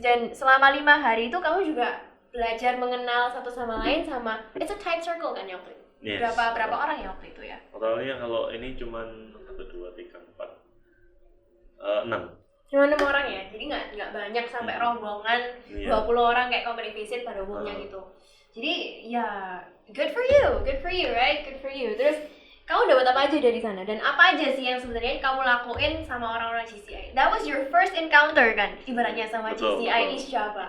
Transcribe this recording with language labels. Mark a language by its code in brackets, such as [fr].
[id] Dan selama 5 hari itu kamu juga belajar mengenal satu sama lain, sama [en] it's a tight circle [id] kan yang waktu itu. [en] Yes. [id] Berapa orang ya waktu itu ya? Totalnya kalau ini cuman 1, 2, 3, 4, 6. Cuma 6 orang ya, jadi nggak banyak sampai rombongan 20 orang kayak company visit pada umumnya gitu. Jadi ya [en] good for you, right? Good for you. [id] Terus kamu dapat apa aja dari sana dan apa aja sih yang sebenarnya kamu lakuin sama orang-orang JCI? [en] That was your first encounter [id] kan, ibaratnya sama [en] JCI East Java.